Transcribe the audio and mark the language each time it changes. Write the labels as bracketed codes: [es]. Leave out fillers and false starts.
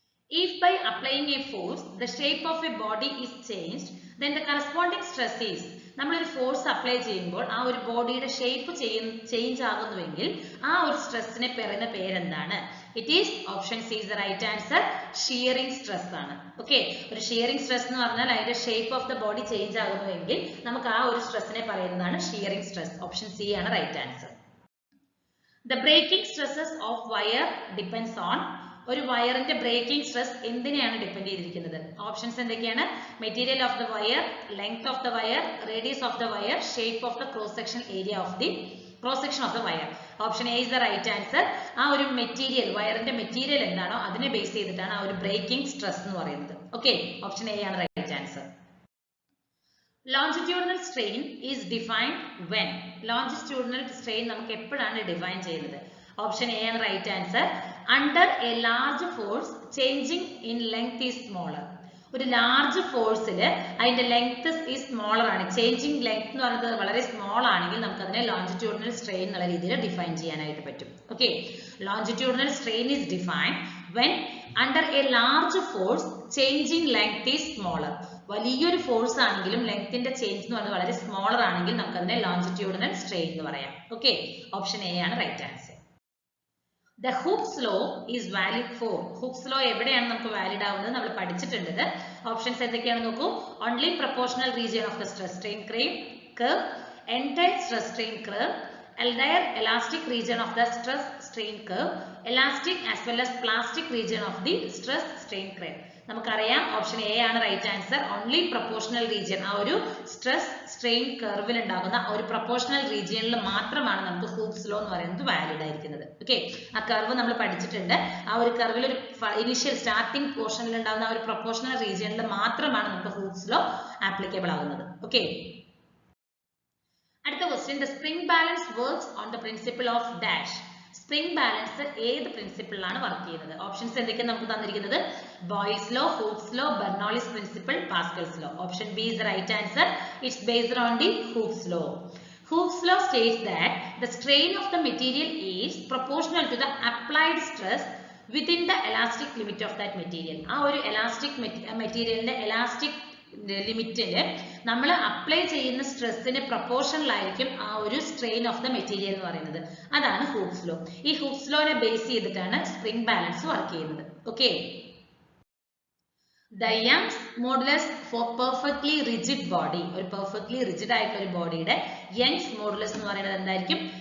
[en] If by applying a force the shape of a body is changed, then the corresponding stress is. [ml] നമ്മളൊരു force apply ചെയ്യുമ്പോൾ ആ ഒരു ബോഡിയുടെ shape change ആകുന്നുവെങ്കിൽ ആ ഒരു സ്ട്രെസ്സിനെ പറയുന്ന പേരെന്താണ്? [en] It is option C is the right answer. [ml] Shearing stress ആണ്. ഓക്കെ, ഒരു ഷിയറിംഗ് സ്ട്രെസ് എന്ന് പറഞ്ഞാൽ അതിന്റെ shape of the body change ആകുന്നുവെങ്കിൽ നമുക്ക് ആ ഒരു സ്ട്രെസ്സിനെ പറയുന്നതാണ് ഷിയറിംഗ് സ്ട്രെസ്. ഓപ്ഷൻ സി ആണ് right answer. [en] The breaking stresses of wire depends on. [ml] ഒരു വയറിന്റെ ബ്രേക്കിംഗ് സ്ട്രെസ് എന്തിനെയാണ് ഡിപ്പെൻഡ് ചെയ്തിരിക്കുന്നത്? ഓപ്ഷൻസ് എന്തൊക്കെയാണ്? [en] Material of the wire, length of the wire, radius of the wire, shape of the cross section area of the cross section of the wire. Option A is the right answer. [ml] ആ ഒരു material, വയറിന്റെ material എന്താണോ അതിനെ base ചെയ്തിട്ടാണ് ആ ഒരു breaking stress എന്ന് പറയുന്നത്. ഓക്കെ, ഓപ്ഷൻ എ ആണ് right answer. [en] Longitudinal strain is defined when. [ml] Longitudinal strain നമുക്ക് എപ്പോഴാണ് ഡിഫൈൻ ചെയ്യുന്നത്? ഓപ്ഷൻ എ ആണ് right answer. [en] Under a large force changing in length is smaller. [ml] ഒരു ലാർജ് ഫോഴ്സിൽ അതിന്റെ ലെങ്ത് ഈ സ്മോളർ ആണ്, ചേഞ്ചിങ് ലെങ്ത് എന്ന് പറയുന്നത് വളരെ സ്മോൾ ആണെങ്കിൽ നമുക്ക് അതിനെ ലോഞ്ചിറ്റ്യൂഡിനൽ സ്ട്രെയിൻ എന്നുള്ള രീതിയിൽ ഡിഫൈൻ ചെയ്യാനായിട്ട് പറ്റും. [en] Okay, longitudinal strain is defined when under a large force changing length is smaller. [ml] വലിയൊരു ഫോഴ്സ് ആണെങ്കിലും ലെങ്ത്തിന്റെ ചേഞ്ച് എന്ന് പറയുന്നത് വളരെ സ്മോളർ ആണെങ്കിൽ നമുക്ക് അതിനെ ലോഞ്ചിറ്റ്യൂഡിനൽ സ്ട്രെയിൻ എന്ന് പറയാം. ഓക്കെ, ഓപ്ഷൻ എ ആണ് right answer. [en] The Hooke's law is valid for. [ml] Hooke's law എവിടെയാണ് നമുക്ക് വാലിഡ് ആവുന്നത് നമ്മൾ പഠിച്ചിട്ടുണ്ട്. ഓപ്ഷൻസ് എന്തൊക്കെയാണെന്ന് നോക്കൂ. [en] Only proportional region of the stress strain curve, entire stress strain curve, entire elastic region of the stress strain curve, elastic as well as plastic region of the stress strain curve. [ml] നമുക്കറിയാം option A ആണ് right answer. Only proportional region, ആ ഒരു stress strain കർവിൽ ഉണ്ടാകുന്ന ഒരു proportional റീജിയനിൽ മാത്രമാണ് നമുക്ക് ഹൂക്സ് ലോ എന്ന് പറയുന്നത് വാലിഡ് ആയിരിക്കുന്നത്. ഓക്കെ, ആ കർവ് നമ്മൾ പഠിച്ചിട്ടുണ്ട്. ആ ഒരു കർവിൽ ഒരു ഇനിഷ്യൽ സ്റ്റാർട്ടിംഗ് പോർഷനിൽ ഉണ്ടാകുന്ന ആ ഒരു പ്രൊപ്പോർഷണൽ റീജിയനിൽ മാത്രമാണ് നമുക്ക് ഹൂക്സ് ലോ ആപ്ലിക്കബിൾ ആകുന്നത്. ഓക്കെ, അടുത്ത question. [en] The spring balance works on the principle of dash. [ml] Spring balance ഏത് പ്രിൻസിപ്പിളിലാണ് വർക്ക് ചെയ്യുന്നത്? ഓപ്ഷൻസ് എന്തൊക്കെയാണ് നമുക്ക് തന്നിരിക്കുന്നത്? [en] Boyle's law, Hooke's law, Bernoulli's principle, Pascal's law. Option B is the right answer. It's based on the Hooke's law. Hooke's law states that the strain of the material is proportional to the applied stress within the elastic limit of that material. [ml] ആ ഒരു elastic മെറ്റീരിയലിന്റെ elastic ലിമിറ്റില് നമ്മൾ apply ചെയ്യുന്ന സ്ട്രെസ്സിന് proportional ആയിരിക്കും ആ ഒരു strain of the material എന്ന് പറയുന്നത്. അതാണ് ഹൂക്സ് ലോ. ഈ ഹൂക്സ് ലോനെ ബേസ് ചെയ്തിട്ടാണ് സ്പ്രിംഗ് ബാലൻസ് വർക്ക് ചെയ്യുന്നത്. Okay, [en] the Young's modulus for perfectly rigid body, [ml] ഒരു പെർഫെക്റ്റ്ലി റിജിഡ് ആയിട്ടുള്ള ഒരു ബോഡിയുടെ യങ്സ് മോഡുലസ് എന്ന് പറയുന്നത് എന്തായിരിക്കും?